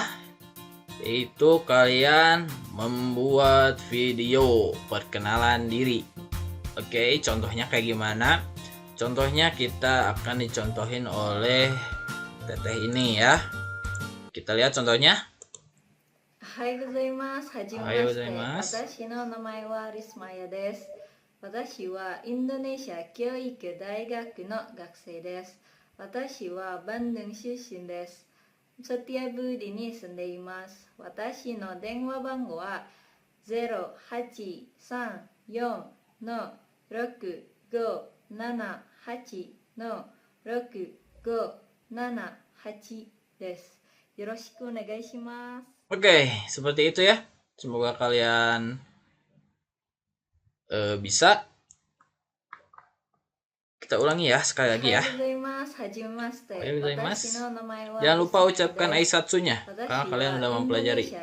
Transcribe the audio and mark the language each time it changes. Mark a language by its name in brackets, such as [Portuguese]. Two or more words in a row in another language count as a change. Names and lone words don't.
[Indonesian] Yaitu kalian membuat video perkenalan diri. Oke, contohnya kayak gimana? Contohnya kita akan dicontohin oleh teteh ini ya. Kita lihat contohnya. [Japanese] おはようございます. おはようございます. 私 の 名前 は Rismaya です. Watashi wa Indonesia Kyoiku Daigaku no gakusei desu. Watashi wa Bandung shushin desu. Setiabudi ni sundeimasu. 私 の 電話 番号 は 0834657-6578です。よろしくお願いします。 [Indonesian] Oke, seperti itu ya. Semoga kalian bisa. Kita ulangi ya sekali lagi ya. Jangan lupa ucapkan aisatsunya karena kalian sudah mempelajari.